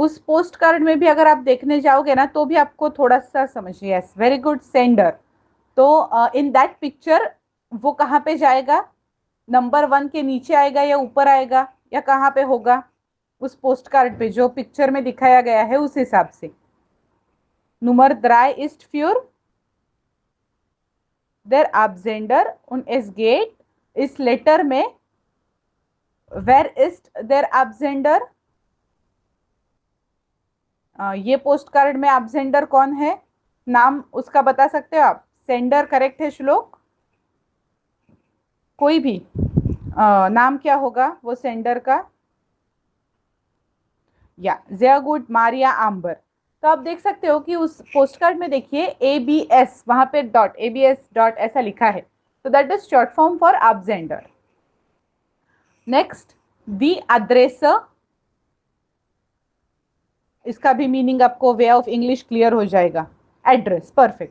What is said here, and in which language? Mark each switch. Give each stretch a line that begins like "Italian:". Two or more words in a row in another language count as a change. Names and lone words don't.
Hindi: उस पोस्ट कार्ड में भी अगर आप देखने जाओगे ना तो भी आपको थोड़ा सा समझिए,
English: yes very good sender.
Hindi: तो
English: in that picture
Hindi: वो कहाँ पे जाएगा, नंबर 1 के नीचे आएगा या ऊपर आएगा या कहाँ पे होगा, उस पोस्ट कार्ड पे जो पिक्चर में दिखाया गया है उस हिसाब से।
German: Nummer 3 ist für der Absender und es geht,
Hindi: इस लेटर में
German: where ist der Absender,
Hindi: ये पोस्ट कार्ड में absender कौन है, नाम उसका बता सकते हो आप। सेंडर करेक्ट है श्लोक, कोई भी नाम क्या होगा वो सेंडर का, या
German: sehr gut
Hindi: मारिया आम्बर। तो आप देख सकते हो कि उस पोस्ट कार्ड में देखिए ABS वहां पे डॉट ABS डॉट ऐसा लिखा है, तो
English: that is short form for absender.
Hindi: नेक्स्ट दी एड्रेस, इसका भी मीनिंग आपको
English: way of English
Hindi: क्लियर हो जाएगा, एड्रेस परफेक्ट।